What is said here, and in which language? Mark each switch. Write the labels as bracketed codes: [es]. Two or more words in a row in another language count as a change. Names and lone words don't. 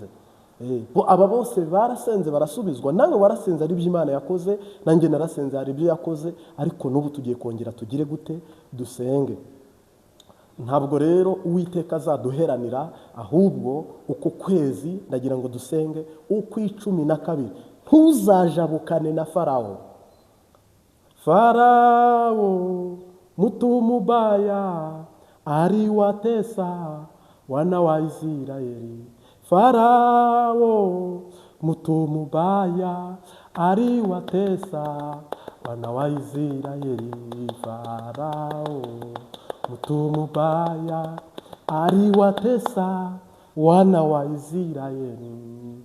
[rw] Aba bose barasenze barasubizwa, nawe warasenze ari ibyo Imana yakoze, nanjye narasenze hari ibyo yakoze, ariko n'ubu tugiye kongera tugire gute? Dusenge. Ntabwo rero Uwiteka azaduheranira, ahubwo uko kwezi ndagira ngo dusenge uko 12. Ntuzajabukane na Farawo. [sw] Farawo mtu mubaya aliwatesa wana wa Israeli. Farawo mtu mubaya aliwatesa wana wa Israeli. Farawo mtu mubaya aliwatesa wana wa Israeli.